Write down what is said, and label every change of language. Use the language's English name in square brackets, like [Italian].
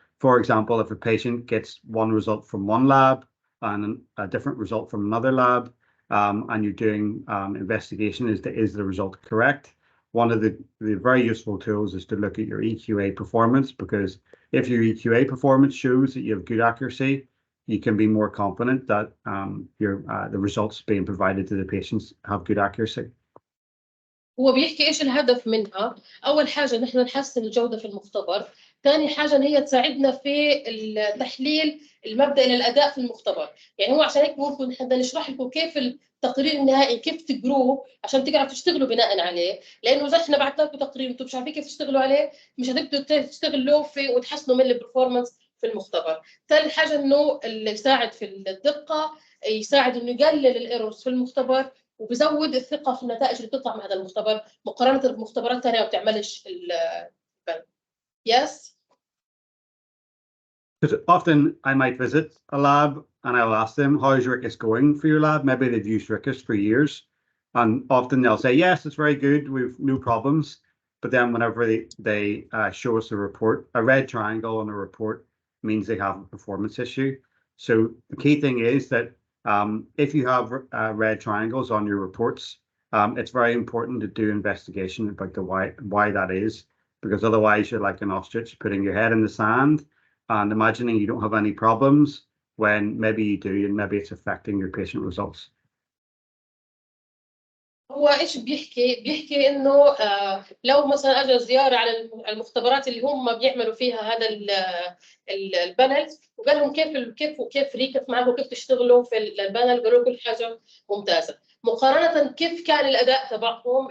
[English] For example, if a patient gets one result from one lab and a different result from another lab, and you're doing investigation, is the result correct? One of the very useful tools is to look at your EQA performance, because if your EQA performance shows that you have good accuracy, you can be more confident that the results being provided to the patients have good accuracy. [Arabic] هو بيحكي ايش الهدف منها. اول حاجه نحن نحسن الجوده في المختبر، ثاني حاجه ان هي تساعدنا في التحليل المبدئي للاداء في المختبر. يعني هو عشان هيك ممكن نحن نشرح لكم كيف التقرير النهائي كيف تقروه عشان تقدروا تشتغلوا بناء عليه، لانه اذا احنا بعثنا لكم تقرير انتم مش عارفين كيف تشتغلوا عليه مش هتقدروا تشتغلوا فيه وتحسنوا من البرفورمانس في المختبر. ثالث حاجه انه اللي يساعد في الدقه، يساعد انه يقلل الايرورز في المختبر، وبزود الثقه في النتائج اللي بتطلع من هذا المختبر مقارنه بمختبرات ثانيه ما بتعملش Yes. [English] Because often I might visit a lab and I'll ask them, how's RIQAS going for your lab? Maybe they've used RIQAS for years. And often they'll say, yes, it's very good. We've no problems. But then whenever they show us a report, a red triangle on a report means they have a performance issue. So the key thing is that if you have red triangles on your reports, it's very important to do investigation about the why that is, because otherwise you're like an ostrich putting your head in the sand and imagining you don't have any problems when maybe you do, and maybe it's affecting your patient results. [Arabic] هو ايش بيحكي انه لو مثلا اجى زياره على المختبرات اللي هم بيعملوا فيها هذا البانلز، وقال لهم كيف ريكاس معكم، كيف تشتغلوا في البانل، قالوا كل حاجه ممتازه مقارنه كيف كان الاداء تبعهم.